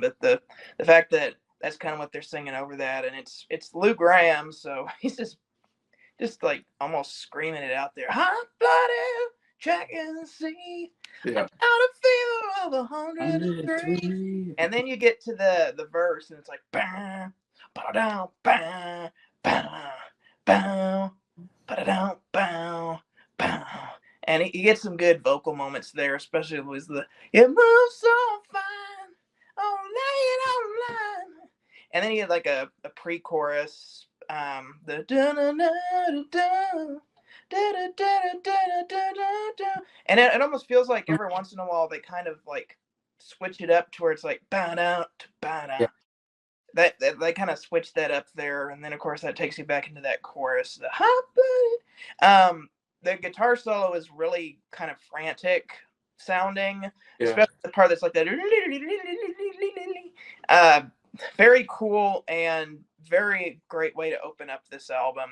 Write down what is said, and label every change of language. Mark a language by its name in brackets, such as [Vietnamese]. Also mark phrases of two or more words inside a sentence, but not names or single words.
[English] But the fact that that's kind of what they're singing over that, and it's Lou Gramm, so he's just like almost screaming it out there. Hot blooded, check and see. Yeah. Out of fever of 103. And then you get to the verse, and it's like bam, ba-da-down, bam, bam, bam, ba-da-down, bam, bam. And you get some good vocal moments there, especially with the "It moves so fine, oh lay it online." And then you get like a pre-chorus, the da da da da da da da da, and it almost feels like every once in a while they kind of like switch it up to where it's like ba da ba da. That they kind of switch that up there, and then of course that takes you back into that chorus, the hot blooded. The guitar solo is really kind of frantic sounding, especially the part that's like that. Very cool and very great way to open up this album.